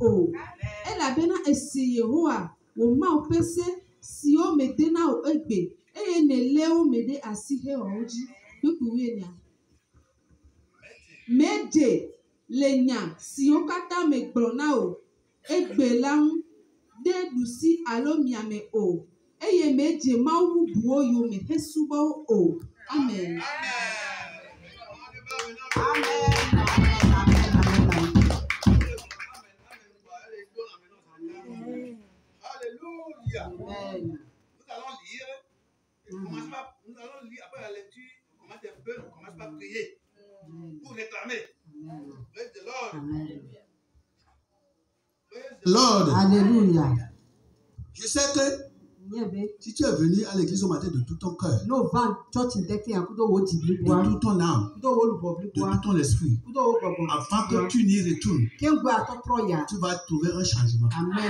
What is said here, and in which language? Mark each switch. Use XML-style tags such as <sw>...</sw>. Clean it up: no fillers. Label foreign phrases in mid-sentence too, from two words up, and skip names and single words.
<ee>Elabena ese Yehowa wò Mawu ƒe se siwo meɖe na wò egbe, eye nèlé wo me ɖe asi hewɔ wo dzi. Meɖe le nya siwo katã megblɔ na wò egbe la ŋu ɖe ɖusi alo miame o, eye meɖe mawu bubuwo yome hesubɔ wo o. Amen.</ee> <fr>Alléluia. Nous allons lire. Nous allons lire après la lecture. On commence un peu, on commence par prier pour réclamer.</fr> <en>Praise the Lord. Praise the Lord.</en> <fr>Alléluia. Je sais que si tu es venu à l'église au matin de tout ton cœur, de tout ton âme, de tout ton esprit, avant que tu n'y retournes, tu vas trouver un changement. Amen.</fr>